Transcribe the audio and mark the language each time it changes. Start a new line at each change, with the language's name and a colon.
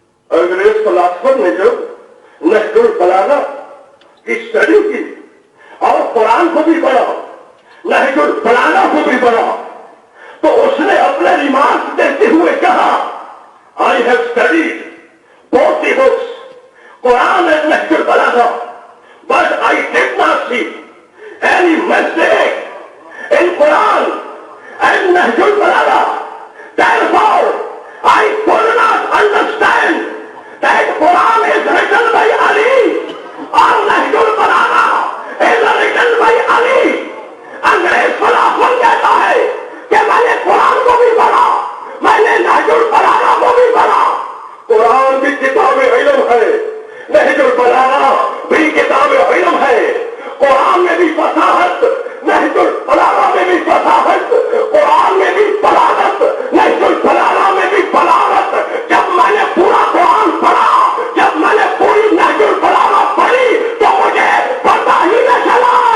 Urdu: انگریز فلاسفر نے جب نہج البلاغہ کی اسٹڈی کی اور قرآن کو بھی پڑھا، نہج البلاغہ کو بھی پڑھا، تو اس نے اپنے ریمارکس دیتے ہوئے کہا،
English: I have studied both the books, Quran and Nahj al-Balagha, but I did not see any mistake in Quran and Nahj al-Balagha. Therefore, I could not understand that Quran is written by Ali or Nahj al-Balagha is written by Ali.
Urdu: انگریز philosopher کہتا ہے کہ میں نے قرآن کو بھی پڑھا، میں نے نہج البلاغہ کو بھی پڑھا۔ قرآن بھی کتاب علم ہے، نہج البلاغہ بھی کتاب علم ہے۔ قرآن میں بھی فصاحت، نہج البلاغہ میں بھی فصاحت، قرآن میں بھی بلاغت، نہج البلاغہ میں بھی بلاغت۔ جب میں نے پورا قرآن پڑھا، جب میں نے پوری نہج البلاغہ پڑھی، تو مجھے پتہ ہی نہ چلا